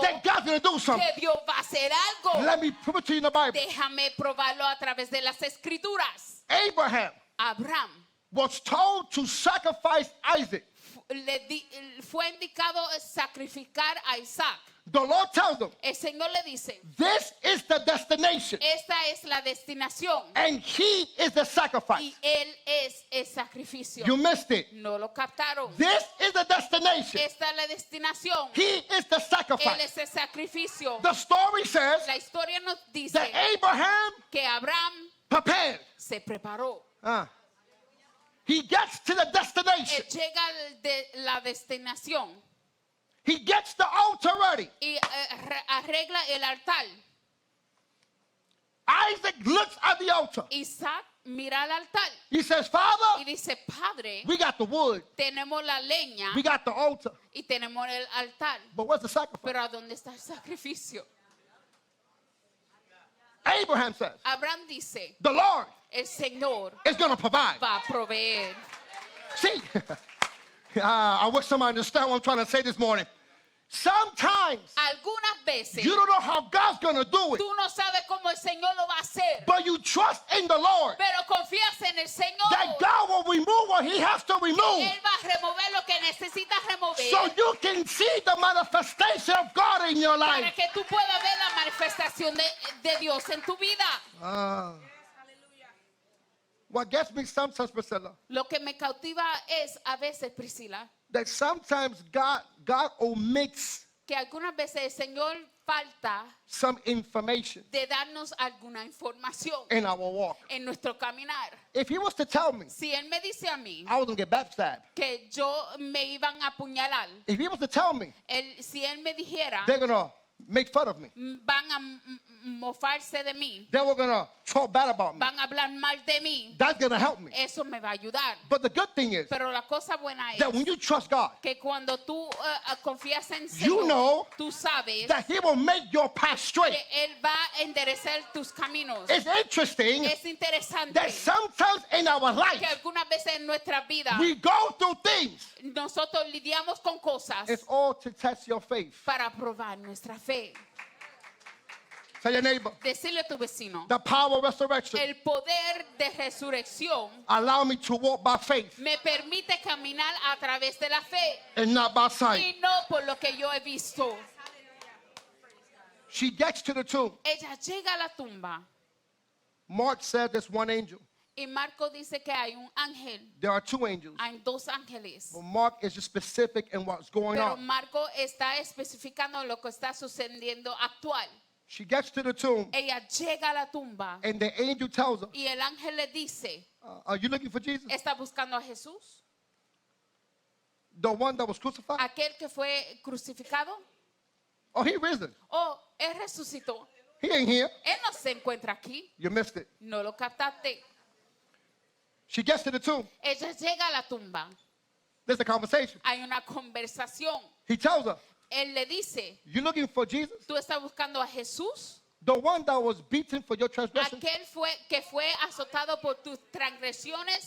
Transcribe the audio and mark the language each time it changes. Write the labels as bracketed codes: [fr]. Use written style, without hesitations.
[en] that God's going to do something. [es] que Dios va a hacer algo. [en] Let me prove it to you in the Bible. [es] Déjame probarlo a través de las escrituras. [en] Abraham [es] Abraham [en] was told to sacrifice Isaac. [es] fue indicado sacrificar a Isaac. [en] The Lord tells him, [es] El Señor le dice, [en] this is the destination, [es] esta es la destinación [en] and he is the sacrifice. [es] y Él es el sacrificio. [en] You missed it. [es] No lo captaron. [en] This is the destination. [es] Esta es la destinación. [en] He is the [es] Él [en] sacrifice. [es] es el sacrificio. [en] The story says [es] La historia nos dice [en] that Abraham [es] que Abraham [en] prepared. [es] se preparó. [en] He gets to the destination. [es] Él llega de la destinación [en] He gets the altar ready. [es] y arregla el altar. [en] Isaac looks at the altar. [es] Isaac mira al altar [en] He says, [es] y [en] Father, [es] dice, Padre, [en] we got the wood. [es] tenemos la leña [en] We got the altar. [es] y tenemos el altar, [en] But where's the sacrifice? [es] pero ¿a dónde está el sacrificio? [en] Abraham says, [es] Abraham dice, [en] the Lord [es] el Señor [en] is going to provide. [es] va a proveer. [en] See, I wish somebody understand what I'm trying to say this morning. Sometimes [es] Algunas veces [en] you don't know how God's going to do it, [es] tú no sabes cómo el Señor lo va a hacer, [en] but you trust in the Lord [es] pero confías en el Señor. [en] that God will remove what he has to remove [es] Él va a remover lo que necesita remover [en] so you can see the manifestation of God in your [es] para [en] life. [es] que tú puedas ver la manifestación de Dios en tu vida. [en] What gets me sometimes, Priscilla, [es] Lo que me cautiva es a veces, Priscila, [en] that sometimes God omits [es] que algunas veces el Señor falta [en] some information [es] de darnos alguna información [en] in our walk. [es] en nuestro caminar. [en] If he was to tell me [es] Si Él me dice a mí [en] I was going to get backstabbed, [es] que yo me iban a apuñalar, [en] if he was to tell me [es] si Él me dijera, [en] they're going to make fun of me, [es] van a mofarse de mí, [en] they were going to talk bad about me, [es] van a hablar mal de mí, [en] that's going to help me. [es] eso me va a ayudar. [en] But the good thing is [es] Pero la cosa buena es [en] that when you trust God, [es] que cuando tú confías en [en] You [es] Señor, [en] know [es] tú sabes [en] that he will make your path straight. [es] que Él va a enderezar tus caminos. [en] It's interesting [es] Es interesante [en] that sometimes in our [es] que [en] life [es] algunas veces en nuestra vida [en] we go through things. [es] nosotros lidiamos con cosas [en] It's all to test your faith. [es] para probar nuestra fe. [en] Tell your neighbor, [es] Decirle a tu vecino, [en] the power of resurrection [es] el poder de resurrección [en] allow me to walk by faith [es] me permite caminar a través de la fe [en] and not by sight. [es] y no por lo que yo he visto. [en] She gets to the tomb. [es] Ella llega a la tumba [en] Mark said there's one angel. [es] y Marco dice que hay un ángel, [en] There are two angels. [es] hay dos ángeles. [en] But Mark is just specific in what's going [es] Pero [en] on. [es] Marco está especificando lo que está sucediendo actual. [en] She gets to the tomb [es] Ella llega a la tumba [en] and the angel tells her, [es] y el ángel le dice, [en] are you looking for Jesus? [es] ¿está buscando a Jesús? [en] The one that was crucified? [es] ¿Aquel que fue crucificado? [en] Oh, he risen. [es] Oh, Él resucitó. [en] He ain't here. [es] Él no se encuentra aquí. [en] You missed it. [es] No lo captaste. [en] She gets to the tomb. [es] Ella llega a la tumba. [en] There's a conversation. [es] Hay una conversación. [en] He tells her, [es] Él le dice, [en] you looking for Jesus? [es] ¿tú estás buscando a Jesús? [en] The one that was beaten for your transgressions. [es] Aquel que fue azotado por tus transgresiones.